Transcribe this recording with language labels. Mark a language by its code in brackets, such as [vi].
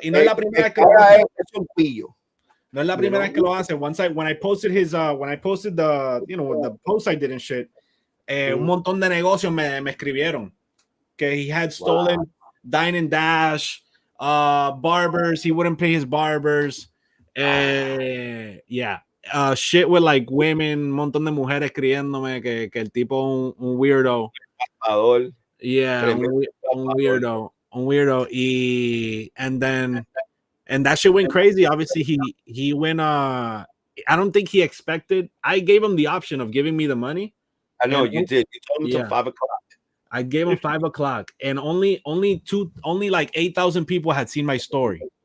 [es] Y no es la primera vez que lo hace. Es un pillo. No es la primera vez que lo hace. [en] When I posted the, you know, the post I did and shit, [es] un montón de negocios me escribieron que [en] he had stolen Dine and Dash, barbers. He wouldn't pay his barbers. Yeah. Shit with like women, [es] un montón de mujeres escribiéndome que el tipo un weirdo. Yeah, un weirdo. [en] And that shit went crazy. Obviously, he went. I don't think he expected. I gave him the option of giving me the money. I know you did. You told him till 5 o'clock. I gave him 5 o'clock, and only like 8,000 people had seen my story.